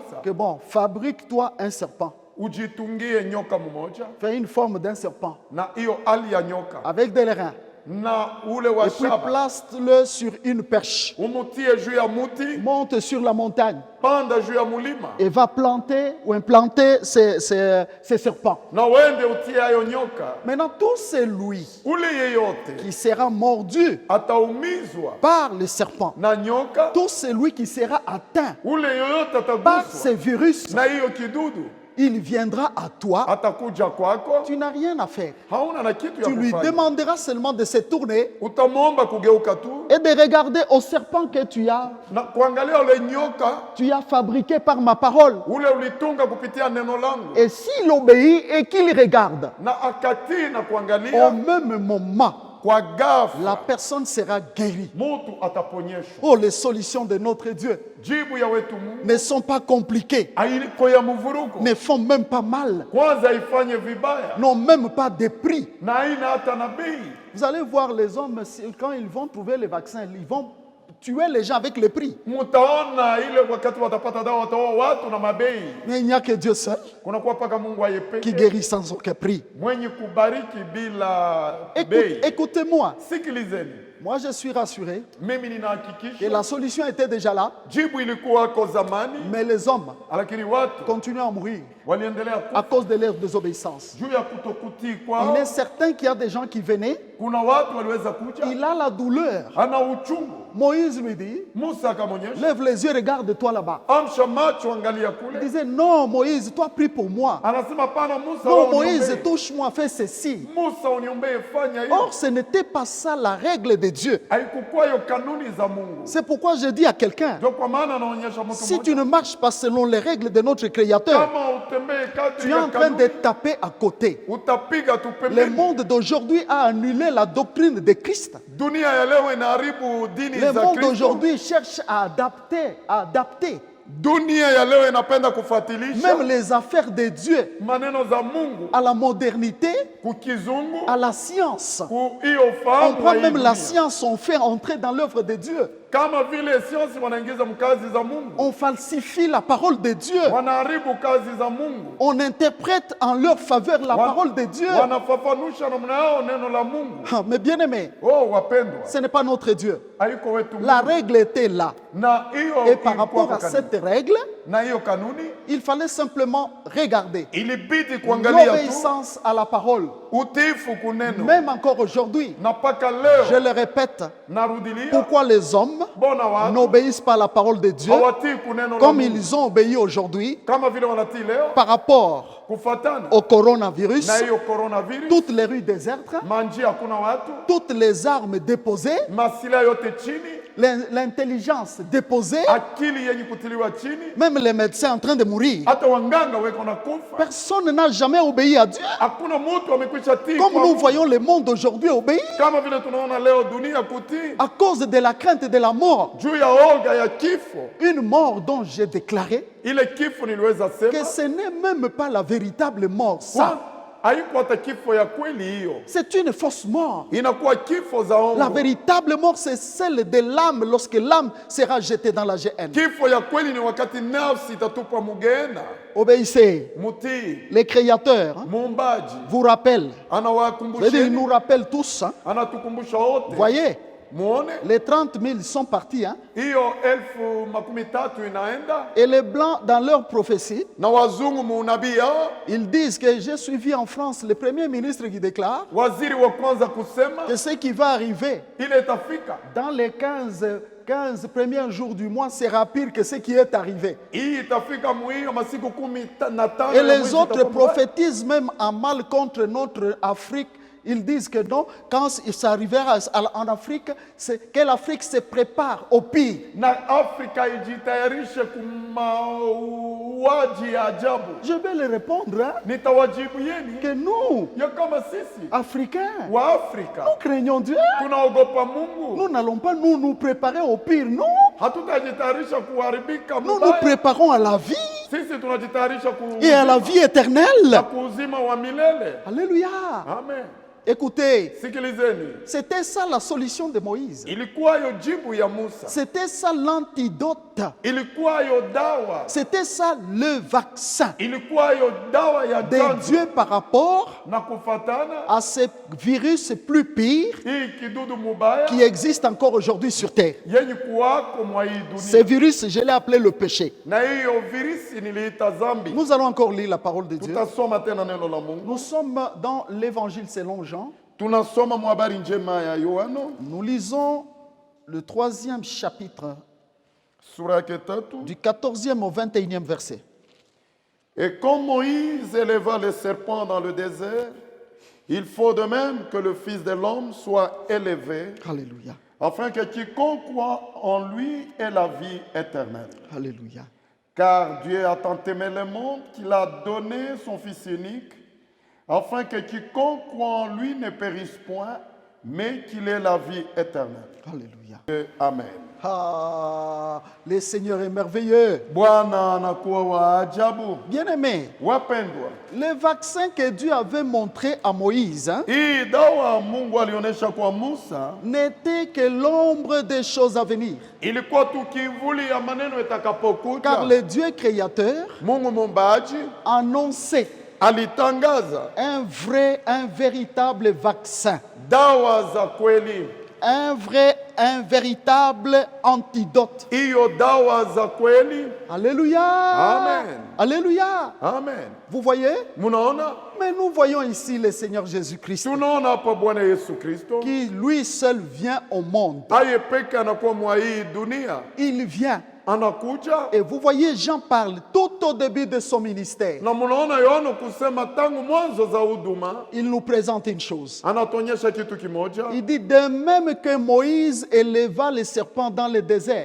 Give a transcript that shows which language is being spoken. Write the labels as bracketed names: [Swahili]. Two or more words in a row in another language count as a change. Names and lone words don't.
[French] Musa, que bon, fabrique-toi un serpent. [Swahili] ujitungie nyoka mmoja [French] Fais une forme d'un serpent [Swahili] na hiyo hali ya nyoka [French] avec des reins. [Swahili] na ule wa [French] Et puis [Swahili] shaba, [French] place-le sur une perche. [Swahili] umutie juu ya muti, [French] Monte sur la montagne [Swahili] panda juu ya mulima, [French] et va planter ou implanter ces serpents. [Swahili] na wende utie hayo nyoka. [French] Maintenant, tout celui [Swahili] Ule yeyote [French] qui sera mordu [Swahili] ataumizwa [French] par le serpent, [Swahili] na nyoka, [French] tout celui qui sera atteint [Swahili] ule yeyote [French] par [Swahili] ataguswa [French] ces virus, [Swahili] na hiyo kidudu [French] il viendra à toi. [Swahili] atakuja kwako, [French] Tu n'as rien à faire. [Swahili] hauna na kitu ya [French] Tu lui [Swahili] kufanya. [French] demanderas seulement de se tourner [Swahili] Utamwomba kugeuka tu [French] et de regarder au serpent que [Swahili] na kuangalia ule nyoka [French] tu as fabriqué par ma parole. [Swahili] ule ulitunga kupitia neno langu, [French] Et s'il obéit et qu'il regarde, [Swahili] na akatii na [French] au [Swahili] kuangalia, [French] même moment, [Swahili] kwa [French] la [Swahili] ghafla [French] personne sera guérie. [Swahili] mutu ataponyeshwa. [French] Oh, les solutions de notre Dieu [Swahili] Jibu ya wetu Mungu [French] ne sont pas compliquées, [Swahili] haiko ya mvuruko, [French] ne font même pas mal, [Swahili] kwanza ifanye vibaya [French] n'ont même pas de prix. [Swahili] na haina hata na bei. [French] Vous allez voir les hommes, quand ils vont trouver les vaccins, ils vont tuer les gens avec le prix. [Swahili] Mutaona ile wakati watapata dawa wataoa watu na mabei. [French] Mais il n'y a que Dieu seul [Swahili] Kunakuwa paka Mungu [French] qui [Swahili] ayepeke [French] guérit sans aucun prix. [Swahili] mwenye kubariki bila bei. [French] Écoutez-moi, [Swahili] Sikilizeni, [French] moi je suis rassuré [Swahili] mimi [French] que [Swahili] ninahakikisha [French] la solution était déjà là, [Swahili] jibu ilikuwako zamani, [French] mais les hommes [Swahili] lakini watu [French] continuent à mourir [Swahili] waliendelea [French] à [Swahili] kufa [French] cause de leur désobéissance. [Swahili] juu ya kutokutii [French] Il [Swahili] kwao. [French] est certain qu'il y a des gens qui venaient, [Swahili] Kuna watu waliweza kuja, [French] il a la douleur. [Swahili] ana uchungu. [French] Moïse lui dit, [Swahili] Musa akamwonyesha, [French] lève les yeux, regarde-toi là-bas. [Swahili] amsha macho, angalia [French] Il [Swahili] kule. [French] disait, non Moïse, toi prie pour moi. [Swahili] Anasema pana Musa, [French] Non [Swahili] wewe [French] Moïse, [Swahili] uniombee. [French] touche-moi, fais ceci. [Swahili] Musa uniombee, fanya hiyo. [French] Or, ce n'était pas ça la règle de Dieu. [Swahili] Haikukuwa hiyo kanuni za Mungu. [French] C'est pourquoi je dis à quelqu'un, [Swahili] Ndio kwa maana anaonyesha mtu [French] si tu [Swahili] mmoja, [French] ne marches pas selon les règles de notre Créateur, [Swahili] kama utembee kadri [French] tu es [Swahili] ya [French] en train de [Swahili] kanuni, [French] taper à côté. [Swahili] utapiga tu [French] Le [Swahili] pembeni. [French] monde d'aujourd'hui a annulé la doctrine de Christ. [Swahili] Dunia ya leo inaharibu dini [French] Le [Swahili] za [French] monde [Swahili] Kristo. [French] d'aujourd'hui cherche à adapter [Swahili] Dunia ya leo inapenda kufuatilisha [French] même les affaires de Dieu [Swahili] maneno za Mungu [French] à la modernité, [Swahili] kukizungu, [French] à la science. [Swahili] hiyo [French] On [Swahili] fahamu [French] prend [Swahili] wa hii [French] même la [Swahili] dunia. [French] science, on fait entrer dans l'œuvre de Dieu. [Swahili] Kama vile science wanaingiza mkazi za Mungu, [French] On falsifie la parole de Dieu. [Swahili] wanaharibu kazi za Mungu, [French] On interprète en leur faveur la parole de Dieu. [Swahili] wanafafanusha namna yao neno la Mungu. [French] Ah, mais bien aimé, [Swahili] Oh wapendwa, [French] ce n'est pas notre Dieu. [Swahili] haiko wetu [French] La [Swahili] Mungu. [French] règle était là. [Swahili] Na hiyo [French] Et par [Swahili] ilikuwa [French] rapport à [Swahili] kanuni. [French] cette règle, [Swahili] Na hiyo kanuni [French] il fallait simplement regarder [Swahili] ilibidi kuangalia tu [French] l'obéissance à la parole. [Swahili] utiifu kuneno. [French] Même encore aujourd'hui, [Swahili] Na mpaka [French] je [Swahili] leo [French] le répète, [Swahili] narudilia, [French] pourquoi les hommes [Swahili] bona watu [French] n'obéissent pas à la parole de Dieu [Swahili] hawatii kuneno la [French] comme [Swahili] Mungu [French] ils ont obéi aujourd'hui [Swahili] kama vile wanatii leo [French] par rapport [Swahili] kufatana [French] au coronavirus, [Swahili] na hiyo coronavirus. [French] toutes les rues désertes, [Swahili] Manjia hakuna watu, [French] toutes les armes déposées, [Swahili] masilaha yote chini, [French] l'intelligence déposée, [Swahili] akili yenye kutiliwa chini, [French] même les médecins en train de mourir. [Swahili] hata wanganga weko na kufa. [French] Personne n'a jamais obéi à Dieu. [Swahili] Hakuna mtu amekwisha tii [French] Comme [Swahili] kwa [French] nous [Swahili] Mungu. [French] voyons le monde aujourd'hui obéir [Swahili] Kama vile tunaona leo dunia kutii [French] à cause de la crainte de la mort. [Swahili] juu ya oga ya kifo. [French] Une mort dont j'ai déclaré [Swahili] Ile kifo niliweza [French] que [Swahili] sema [French] ce n'est même pas la véritable mort. Ça, [Swahili] haiko hata kifo ya kweli, hiyo [French] c'est une fausse mort. [Swahili] inakuwa kifo za [French] La [Swahili] ongo. [French] véritable mort, c'est celle de l'âme lorsque l'âme sera jetée dans la GN. [Swahili] Kifo ya kweli ni wakati nafsi itatupa mugenda. [French] Obéissez. [Swahili] Mutii [French] Les créateurs hein, [Swahili] muumbaji [French] vous rappellent. [Swahili] anawakumbusha, [French] C'est-à-dire, ils nous rappellent tous. Hein. [Swahili] anatukumbusha wote. [French] Voyez, [Swahili] Muone [French] les 30 000 sont partis. Hein, [Swahili] hiyo 10,300 inaenda [French] et les blancs, dans leur prophétie, [Swahili] na wazungu muunabii hao, [French] ils disent que j'ai suivi en France le premier ministre qui déclare [Swahili] waziri wa kwanza kusema [French] que ce qui va arriver [Swahili] ile itafika, [French] dans les 15 premiers jours du mois sera pire que ce qui est arrivé. [Swahili] hii itafika muhiyo masiku 15 [French] Et [Swahili] ya [French] les [Swahili] mwezi [French] autres [Swahili] itakuwa mbaya. [French] prophétisent même en mal contre notre Afrique. Ils disent que non, quand ça arrivera en Afrique, c'est que l'Afrique se prépare au pire. [Swahili] Na Afrika ijitayarishe kumauaji ya ajabu. [French] Je vais leur répondre hein, [Swahili] Nitawajibu yeni [French] que nous, [Swahili] ya kama sisi [French] Africains, [Swahili] wa Afrika [French] nous craignons Dieu. [Swahili] tunaogopa Mungu, [French] Nous n'allons pas nous préparer au pire. Non, [Swahili] hatutajitayarisha kuharibika [French] nous nous [Swahili] mubaya. [French] préparons à la vie [Swahili] Sisi tunajitayarisha [French] et à la vie éternelle. [Swahili] kuuzima wa milele. [French] Alléluia. Amen. Écoutez, [Swahili] Sikilizeni, [French] c'était ça la solution de Moïse. [Swahili] ilikuwa hiyo jibu ya Musa, [French] C'était ça l'antidote [Swahili] ilikuwayo dawa, [French] C'était ça le vaccin [Swahili] ilikuwayo dawa ya [French] de [Swahili] chanjo [French] Dieu par rapport [Swahili] na kufatana [French] à ce virus plus pire [Swahili] hii kidudu mubaya [French] qui existe encore aujourd'hui sur terre. [Swahili] yenye kuwako mwa hii [French] Ce [Swahili] dunia, [French] virus, je l'ai appelé le péché. [Swahili] na hiyo virisi niliita zambi. [French] Nous allons encore lire la parole de Dieu. [Swahili] Tutasoma tena neno la Mungu. [French] Nous sommes dans l'évangile selon Jean. [Swahili] Tunasoma mwa habari njema ya Yohano [French] Nous lisons le 3e chapitre [Swahili] sura yake 3. [French] du 14e au 21e verset. Et comme Moïse éleva le serpent dans le désert, il faut de même que le Fils de l'homme soit élevé, Alléluia. afin que quiconque croit en lui ait la vie éternelle. Alléluia. Car Dieu a tant aimé le monde qu'il a donné son Fils unique, afin que quiconque croit en lui ne périsse point, mais qu'il ait la vie éternelle. Alléluia. Et Amen. Ah, le Seigneur est merveilleux. [Swahili] Bwana anakuwa wa ajabu. [French] Bien-aimé, [Swahili] Wapendwa, [French] le vaccin que Dieu avait montré à Moïse [Swahili] hii dawa Mungu alionyesha kwa Musa [French] n'était que l'ombre des choses à venir. [Swahili] ilikuwa tu kivuli ya maneno [French] Car [Swahili] itakapokuja. [French] le Dieu créateur [Swahili] Mungu muumbaji [French] annonçait [Swahili] alitangaza [French] un véritable vaccin, [Swahili] dawa za kweli, [French] un véritable antidote. [Swahili] hiyo dawa za kweli. [French] Alléluia. Amen. Alléluia. Amen. Vous voyez? [Swahili] Munaona, [French] Mais nous voyons ici le Seigneur Jésus-Christ [Swahili] tunaona hapa Bwana Yesu Kristo [French] qui lui seul vient au monde. [Swahili] aye peke anakuwa mwa hii dunia, [French] Il vient. [Swahili] anakuja [French] Et vous voyez, Jean parle tout au début de son ministère. [Swahili] na munaona Yohana kusema tangu mwanzo za huduma [French] Il nous présente une chose. [Swahili] anatuonyesha kitu kimoja. [French] Il dit de même que Moïse éleva les serpents dans le désert,